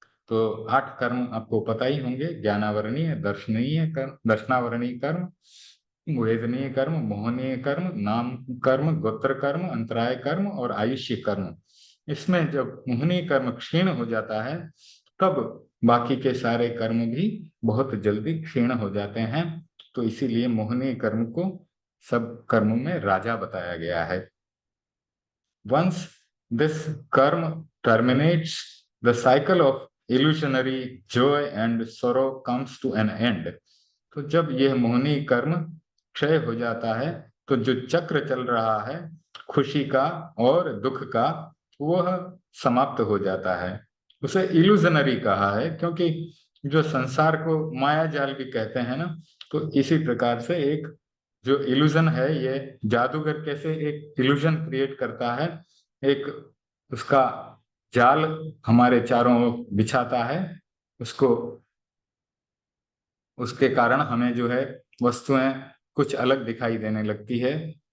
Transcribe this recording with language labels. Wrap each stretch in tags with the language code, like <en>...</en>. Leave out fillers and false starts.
<hi>तो 8 कर्म आपको पता ही होंगे: ज्ञानावरणीय, दर्शनीय कर्म, दर्शनावरणीय कर्म, वेदनीय कर्म, मोहनीय कर्म, नाम कर्म, गोत्र कर्म, अंतराय कर्म और आयुष्य कर्म। इसमें जब मोहनीय कर्म क्षीण हो जाता है तब बाकी के सारे कर्म भी बहुत जल्दी क्षीण हो जाते हैं। तो इसीलिए मोहनीय कर्म को सब कर्मों में राजा बताया गया है। Once</hi> <en>This karma terminates the cycle of illusionary joy and sorrow comes to an end.</en> <hi>तो जब यह मोहनी कर्म क्षय हो जाता है तो जो चक्र चल रहा है खुशी का और दुख का वह समाप्त हो जाता है। उसे इल्यूजनरी कहा है क्योंकि जो संसार को माया जाल भी कहते हैं ना, तो इसी प्रकार से एक जो इल्यूजन है, ये जादूगर कैसे एक इल्यूजन क्रिएट करता है, एक उसका जाल हमारे चारों ओर बिछाता है, उसको उसके कारण हमें जो है वस्तुएं कुछ अलग दिखाई देने लगती है।</hi>